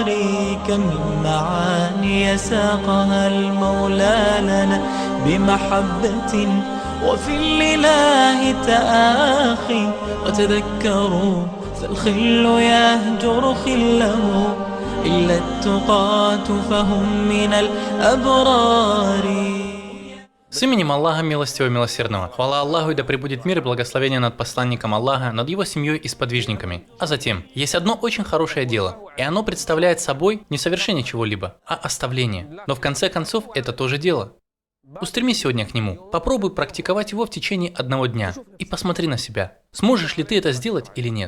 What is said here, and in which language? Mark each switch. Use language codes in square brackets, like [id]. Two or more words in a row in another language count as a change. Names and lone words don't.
[ar] كم من معاني ساقها المولى لنا بمحبة وفي الإله تآخي. وتذكروا فالخل يهجر خله إلا التقاة فهم من الأبرار. [ru] С именем Аллаха Милостивого Милосердного. Хвала Аллаху, и да пребудет мир и благословение над посланником Аллаха, над его семьей и сподвижниками. А затем, есть одно очень хорошее дело, и оно представляет собой не совершение чего-либо, а оставление. Но в конце концов, это тоже дело. Устремись сегодня к нему, попробуй практиковать его в течение одного дня, и посмотри на себя, сможешь ли ты это сделать или нет.